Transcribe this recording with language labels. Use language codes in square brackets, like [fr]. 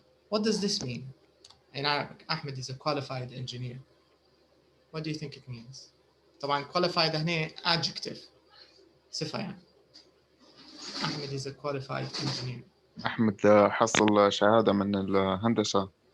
[en] What does this mean in Arabic? Ahmed is a qualified engineer. What do you think it means? [ar] طبعا qualified هنا adjective, صفة يعني. [en] Ahmed is a qualified engineer. [ar] أحمد حصل شهادة من الهندسة.